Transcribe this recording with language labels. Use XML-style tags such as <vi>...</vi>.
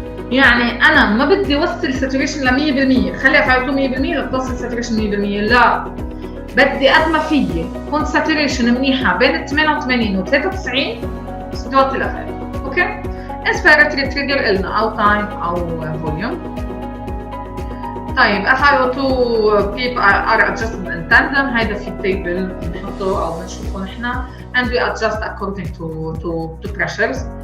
<ar>يعني انا ما بدي اوصل ساتوريشن ل 100%، خلي افيول 100% لتوصل ساتوريشن 100%، لا، بدي قد ما فيي كون ساتوريشن منيحه بين 88 و 93 بس بدي اوطي الافيول. اوكي، انسبيراتوري تريجر قلنا او تايم او فوليوم.</ar> <en>طيب FiO2 PEEP are adjusted in tandem.</en> <ar>هيدا في التيبل بنحطه او بنشوفه نحن</ar> <en>and we adjust according to pressures.</en>